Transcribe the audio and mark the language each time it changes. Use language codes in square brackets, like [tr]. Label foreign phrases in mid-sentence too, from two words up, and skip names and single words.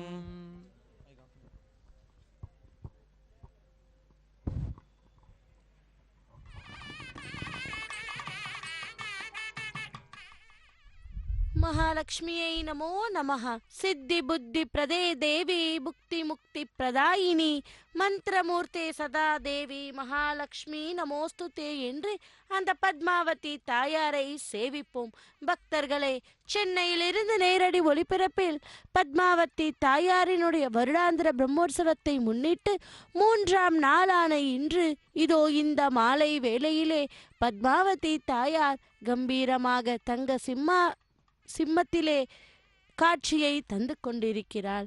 [sa] महालक्ष्म्यै नमो नमः सिद्धि बुद्धि प्रदे देवी मुक्ति मुक्ति प्रदायिनी மந்திரமூர்த்தே சதா தேவி மகாலட்சுமி நமோஸ்துதே [ta] என்று அந்த பத்மாவதி தாயாரை சேவிப்போம். பக்தர்களே, சென்னையிலிருந்து நேரடி ஒளிபரப்பில் பத்மாவதி தாயாரினுடைய வருடாந்திர பிரம்மோற்சவத்தை முன்னிட்டு 3ஆம் நாளான இன்று இதோ இந்த மாலை வேளையிலே பத்மாவதி தாயார் கம்பீரமாக தங்க சிம்மத்திலே காட்சியை தந்து கொண்டிருக்கிறாள்.